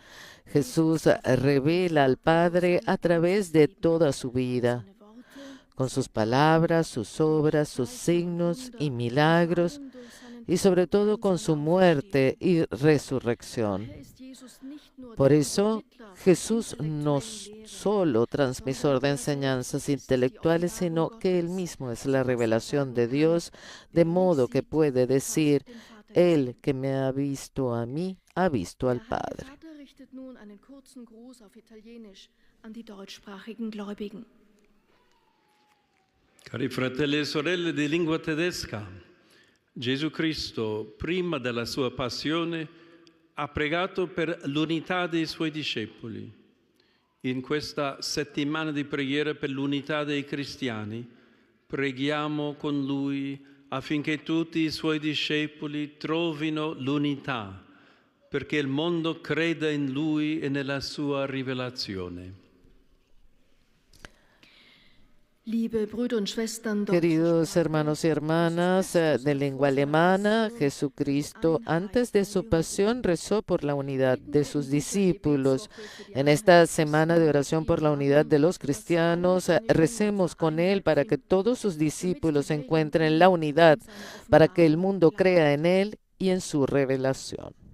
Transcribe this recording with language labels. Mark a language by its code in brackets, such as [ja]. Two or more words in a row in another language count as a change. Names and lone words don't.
[es] Jesús revela al Padre a través de toda su vida, con sus palabras, sus obras, sus signos y milagros, y sobre todo con su muerte y resurrección. Por eso, Jesús no solo transmisor de enseñanzas intelectuales, sino que Él mismo es la revelación de Dios, de modo que puede decir, el que me ha visto a mí, ha visto al Padre. [it] Cari fratelli e sorelle di lingua tedesca, Gesù Cristo, prima della sua passione, ha pregato per l'unità dei suoi discepoli. In questa settimana di preghiera per l'unità dei cristiani, preghiamo con Lui affinché tutti i Suoi discepoli trovino l'unità, perché il mondo creda in Lui e nella Sua rivelazione. [es] Queridos hermanos y hermanas de lengua alemana, Jesucristo antes de su pasión rezó por la unidad de sus discípulos. En esta semana de oración por la unidad de los cristianos, recemos con Él para que todos sus discípulos encuentren la unidad, para que el mundo crea en Él y en su revelación.